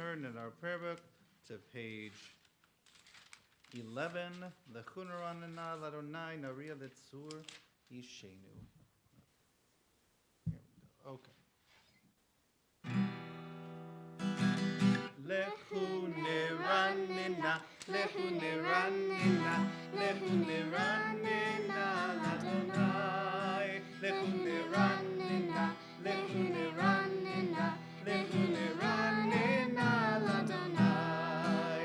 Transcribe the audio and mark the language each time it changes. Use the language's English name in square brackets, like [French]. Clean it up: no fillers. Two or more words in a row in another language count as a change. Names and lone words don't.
[English] in our prayer book to page 11. [Hebrew] לכו נרננה ליהוה נריעה לצור ישענו. [English] Here we go. Okay. [Hebrew] לכו נרננה, לכו נרננה, לכו נרננה ליהוה. לכו נרננה, לכו נרננה, לכו נרננה ליהוה.